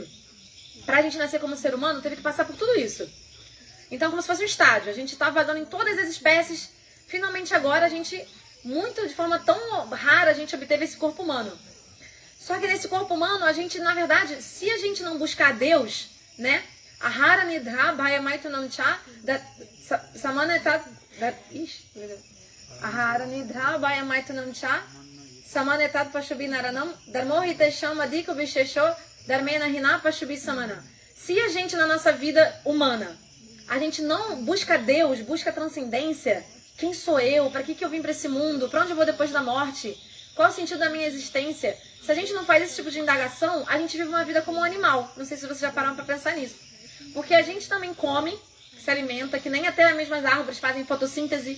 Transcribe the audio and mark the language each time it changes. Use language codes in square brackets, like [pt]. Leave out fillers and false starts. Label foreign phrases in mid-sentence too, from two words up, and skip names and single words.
[pt] Pra gente nascer como ser humano, teve que passar por tudo isso. Então, como se fosse um estádio. A gente tá vagando em todas as espécies. Finalmente agora, a gente, de forma tão rara, a gente obteve esse corpo humano. Só que nesse corpo humano, a gente, na verdade, se a gente não buscar Deus, né? [sa] आहार निद्रा भयमैथुनंच समानेतत् आहार निद्रा भयमैथुनंच समानेतत् पशुभि-नराणाम् धर्मोहितेषाम् अधिको विशेषो धर्मेण हीना पशुभि-समाना. [pt] Se a gente, na nossa vida humana, a gente não busca Deus, busca transcendência, quem sou eu? Para que eu vim para esse mundo? Para onde eu vou depois da morte? Qual é o sentido da minha existência? Se a gente não faz esse tipo de indagação, a gente vive uma vida como um animal. Não sei se vocês já pararam para pensar nisso. Porque a gente também come, se alimenta, que nem até as mesmas árvores fazem fotossíntese.